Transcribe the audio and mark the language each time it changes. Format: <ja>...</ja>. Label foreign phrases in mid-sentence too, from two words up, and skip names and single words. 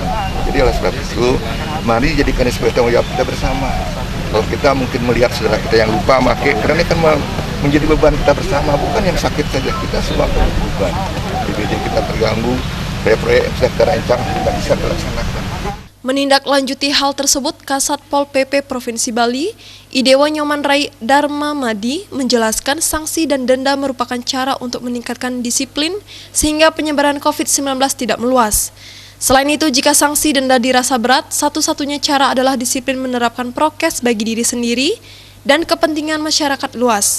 <id>Jadi oleh sebab itu, mari jadikan ini sebagai tanggung jawab kita bersama. Kalau kita mungkin melihat saudara kita yang lupa pakai, karena ini kan menjadi beban kita bersama, bukan yang sakit saja, kita semua akan menjadi beban. APBD kita terganggu, proyek-proyek yang sudah kita rancang tidak bisa dilaksanakan. Menindaklanjuti hal tersebut, Kasat Pol PP Provinsi Bali, Idewa Nyoman Rai Dharma Madi, menjelaskan sanksi dan denda merupakan cara untuk meningkatkan disiplin sehingga penyebaran COVID-19 tidak meluas. Selain itu, jika sanksi denda dirasa berat, satu-satunya cara adalah disiplin menerapkan prokes bagi diri sendiri dan kepentingan masyarakat luas.</id>